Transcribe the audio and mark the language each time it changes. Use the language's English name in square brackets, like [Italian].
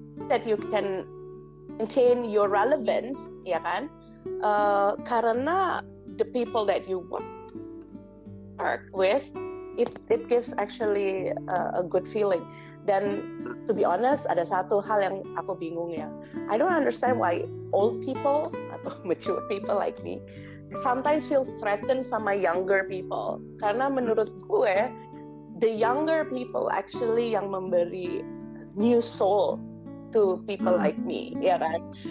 [English] That you can maintain your relevance, [Indonesian] ya kan? [English] Karena the people that you work with, it gives actually a good feeling. [Indonesian] Dan [English] to be honest, [Indonesian] ada satu hal yang aku bingung ya. [English] I don't understand why old people atau mature people like me sometimes feel threatened sama younger people. [Indonesian] Karena menurut gue, [English] the younger people actually [Indonesian] yang memberi [English] new soul to people like me, [Indonesian] ya kan?